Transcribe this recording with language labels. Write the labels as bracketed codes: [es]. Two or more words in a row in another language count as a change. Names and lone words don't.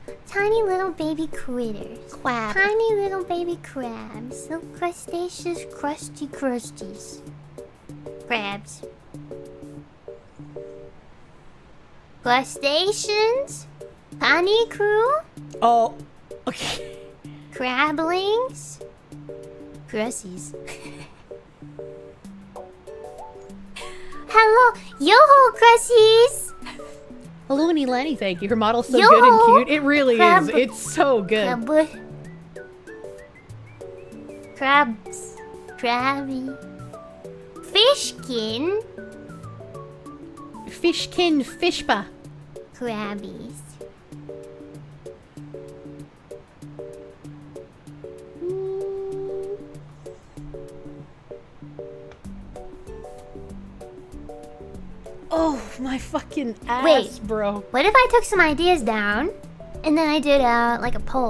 [en] Tiny little baby critters. Crab. Tiny little baby crabs. Little crustaceous crusties. Crabs. Crustaceans? Honey crew? Oh, okay. Crablings? Crussies. Hello, yo-ho, Crussies! Looney Lenny, thank you. Her model's so Yo! good and cute. It really Crab- is. It's so good. Crabs. Crabby. Fishkin. Fishkin fishpa. Crabbies. Oh, my fucking ass, Wait, bro. What if I took some ideas down and then I did like a poll?